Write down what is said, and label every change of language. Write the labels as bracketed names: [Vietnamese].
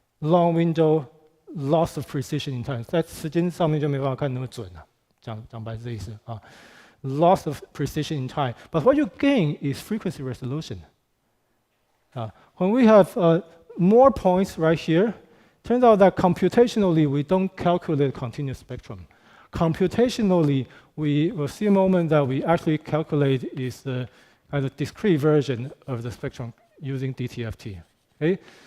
[English] Long window, loss of precision in time. [Chinese] 在时间上面就没办法看那么准了。讲白是这意思啊。 [English] Loss of precision in time. But what you gain is frequency resolution. When we have more points right here, turns out that computationally we don't calculate continuous spectrum. Computationally, we will see a moment that we actually calculate is the kind of discrete version of the spectrum using DTFT. Okay?